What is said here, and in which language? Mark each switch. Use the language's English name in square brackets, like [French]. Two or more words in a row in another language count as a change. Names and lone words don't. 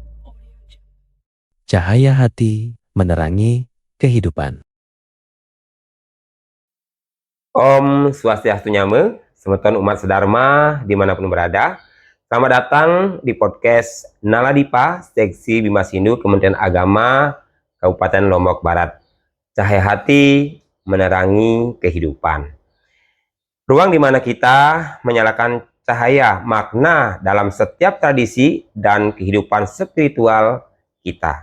[Indonesian] Cahaya hati menerangi kehidupan. Om Swastiastu Nyame, semeton umat sedharma dimanapun berada. Selamat datang di podcast Nala Dipa, Seksi Bimas Hindu Kementerian Agama Kabupaten Lombok Barat. Cahaya hati menerangi kehidupan. Ruang di mana kita menyalakan cahaya makna dalam setiap tradisi dan kehidupan spiritual kita.